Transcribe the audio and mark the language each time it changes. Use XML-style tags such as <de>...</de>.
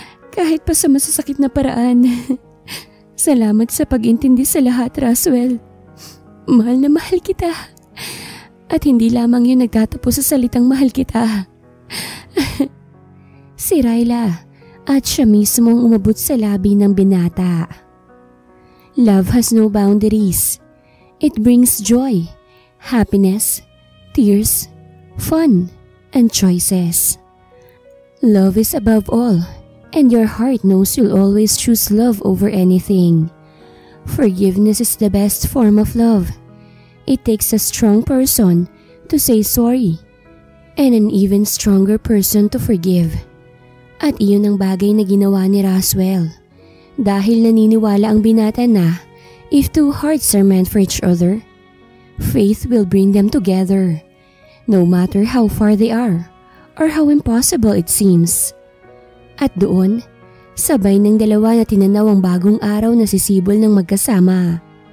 <tl>Kahit pa sa masasakit na paraan. Salamat sa pag-intindi sa lahat, Roswell. Mahal na mahal kita. At hindi lamang yun nagtatapos sa salitang mahal kita. Si Ryla at siya mismong umabot sa labi ng binata.</tl> <en>Love has no boundaries. It brings joy, happiness, tears, fun, and choices. Love is above all, and your heart knows you'll always choose love over anything. Forgiveness is the best form of love. It takes a strong person to say sorry, and an even stronger person to forgive.</en> <tl>At iyon ang bagay na ginawa ni Roswell. Dahil naniniwala ang binata na</tl> <en>if two hearts are meant for each other, faith will bring them together, no matter how far they are or how impossible it seems.</en> <tl>At doon, sabay ng dalawa na tinanaw ang bagong araw na sisibol ng magkasama.</tl>